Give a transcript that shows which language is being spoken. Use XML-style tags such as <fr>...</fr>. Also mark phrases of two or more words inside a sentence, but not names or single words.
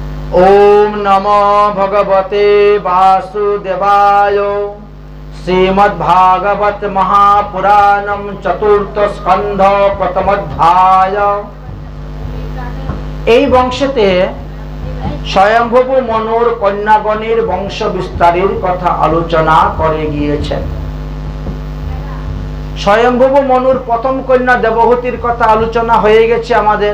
<sa>ओम नमो भगवते वासुदेवाय। श्रीमद्भागवत महापुराणम चतुर्थ स्कंध प्रथम अध्याय।</sa> <bn>এই বংশেতে স্বয়ম্ভু মনুর কন্যাগণের বংশ বিস্তারের কথা আলোচনা করে গিয়েছেন। স্বয়ম্ভু মনুর প্রথম কন্যা দেবহূতির কথা আলোচনা হয়ে গেছে আমাদের।</bn>